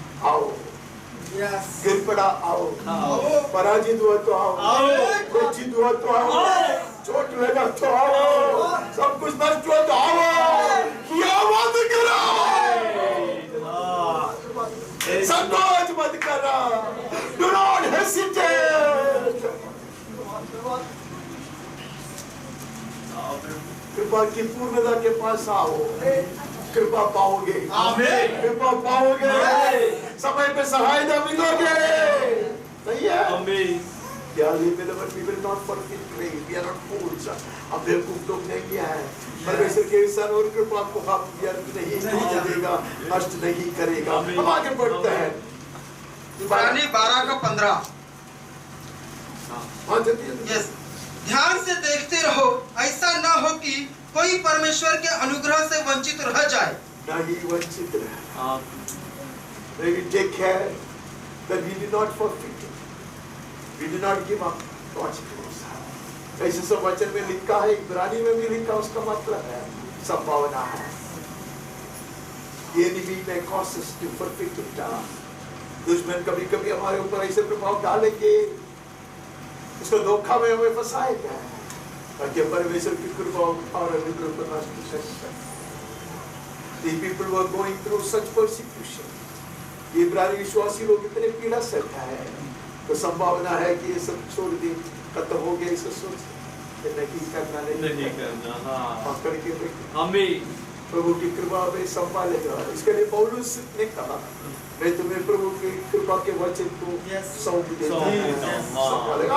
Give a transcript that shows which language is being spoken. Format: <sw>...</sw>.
<hi>आओ, गिर पड़ा आओ, पराजित हुआ तो आओ, लज्जित हुआ तो आओ, चोट लगा तो आओ, सब कुछ नष्ट हुआ तो आओ, किया मत करो, संकोच मत करो,</hi> <en>do not hesitate।</en> <hi>कृपा की पूर्णता के पास आओ, कृपा पाओगे, आमीन। कृपा पाओगे, समय पे सहायता मिलोगे, नहीं है? आमीन।</hi> <en>क्या we will not forget grace, we are not fools।</en> <hi>हम बेवकूफ लोग नहीं हैं। परमेश्वर के सन और कृपा को हम व्यर्थ नहीं देगा, नष्ट नहीं करेगा। हम आगे बढ़ते हैं। इब्रानी 12:15। हाँ जल्दी। यस, ध्यान से देखते रहो, ऐसा ना हो कि कोई परमेश्वर के अनुग्रह से वंचित रह जाए। नहीं वंचित रहे।</hi> <en>We take care that we do not forfeit, we do not give up God's grace।</en> <hi>ऐसे सब वचन में लिखा है, इब्रानी में भी लिखा, उसका मतलब है संभावना है।</hi> <en>The enemy may cause us to forfeit it।</en> <hi>दुश्मन कभी कभी हमारे ऊपर ऐसे प्रभाव डालेंगे, उसको धोखा में हमें फंसाएगा ताकि परमेश्वर की कृपा और अनुग्रह को नष्ट कर सके।</hi> <en>The people were going through such persecution।</en> <hi>इब्रानी विश्वासी लोग इतने पीड़ा सहता है, तो संभावना है कि ये सब छोड़ दे, खत्म हो गया, इसे सोच नहीं करना, नहीं करना। हाँ। पकड़ के बैठे। आमीन। प्रभु की कृपा में संभालेगा। इसके लिए पौलुस ने कहा, मैं तुम्हें प्रभु की कृपा के वचन को सौंप देता हूं, संभालेगा।</hi>